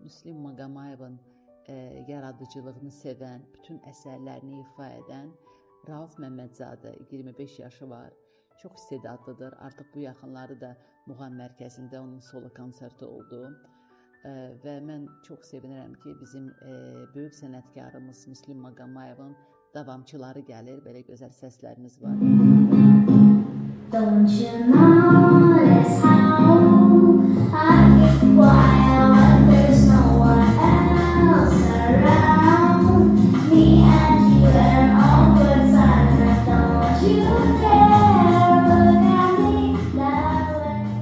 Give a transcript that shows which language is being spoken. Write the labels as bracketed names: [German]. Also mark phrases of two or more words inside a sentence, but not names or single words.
[Azerbaijani] Müslim Maqomayevin yaradıcılığını sevən, bütün əsərlərini ifa edən Rauf Məmmədzadə, 25 yaşı var, çox istedadlıdır. Artıq bu yaxınları da Muğam mərkəzində onun solo konserti oldu. Və mən çox sevinirəm ki, bizim böyük sənətkarımız Müslim Maqomayevin davamçıları gəlir, belə gözəl səslərimiz var. [English] Don't you notice how I get wild when there's no one else around? Me and you are all good signs. Don't you dare look at me that way.